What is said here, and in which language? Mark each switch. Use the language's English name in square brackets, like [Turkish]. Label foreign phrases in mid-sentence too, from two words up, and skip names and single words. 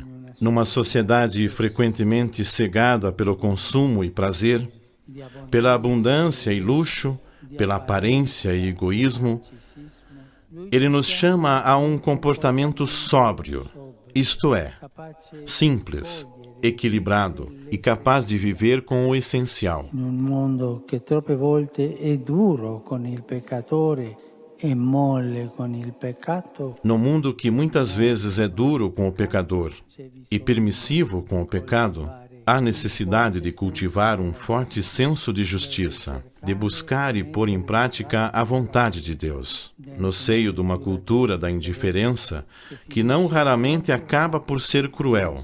[Portuguese] Numa sociedade frequentemente cegada pelo consumo e prazer, pela abundância e luxo, pela aparência e egoísmo, ele nos chama a um comportamento sóbrio, isto é, simples, equilibrado e capaz de viver com o essencial. [Italian] In un mondo che troppe volte è duro con il peccatore e molle con il peccato. [Portuguese] No mundo que muitas vezes é duro com o pecador e permissivo com o pecado, há necessidade de cultivar um forte senso de justiça, de buscar e pôr em prática a vontade de Deus, no seio de uma cultura da indiferença que não raramente acaba por ser cruel.